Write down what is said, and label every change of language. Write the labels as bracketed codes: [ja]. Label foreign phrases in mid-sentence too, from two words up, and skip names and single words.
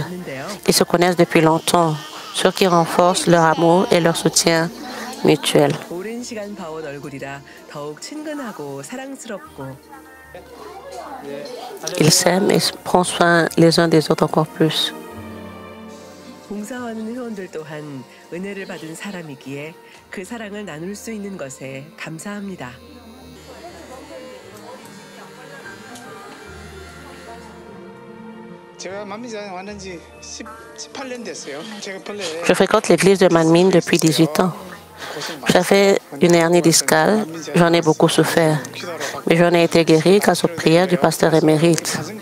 [fr] Ils se connaissent depuis longtemps, ce qui renforce leur amour et leur soutien mutuel. Ils s'aiment et prennent soin les uns des autres encore plus. [ko] 봉사하는 회원들 또한 은혜를 받은 사람이기에 그 사랑을 나눌 수 있는 것에 감사합니다. [fr] Je fréquente l'église de Manmin depuis 18 ans. J'avais une hernie discale, j'en ai beaucoup souffert, mais j'en ai été guéri grâce aux prières du pasteur émérite.